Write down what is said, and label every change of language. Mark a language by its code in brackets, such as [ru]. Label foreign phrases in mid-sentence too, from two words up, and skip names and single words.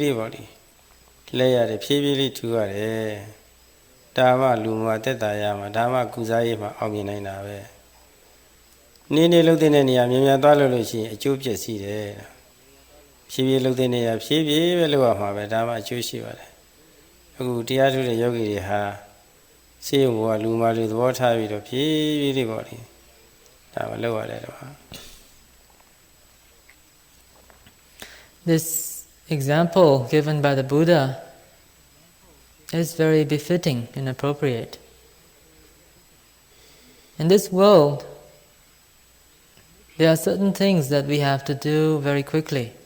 [my] လေးပေါ့လေလဲရတယ်ဖြည်းဖြည်းလေးထူရတယ်ဒါမှလူမာတက်တာရမှာဒါမှကုစားရေးမှာအောင်မြင်နိုင်တာပဲနေနေလှုပ်တဲ့နေရာမြန်မြန်သွားလို့ရှိရင်အကျိုးပြည့်စည်တယ်ဖြည်းဖြည်းလှုပ်တဲ့နေရာဖြည်းဖြည်းပဲလှုပ်ရမှာပဲဒါမှအကျိုးရှိပါတယ်အခုတရားထုတဲ့ယောဂီတွေဟာဆေးရုံဘောကလူမာတွေသဘောထားပြီးတော့ဖြည်းဖြည်းလေးပေါ့လေဒါမှလှုပ်ရတယ်တော့ [en] This example given by the Buddha is very befitting and appropriate. In this world, there are certain things that we have to do very quickly.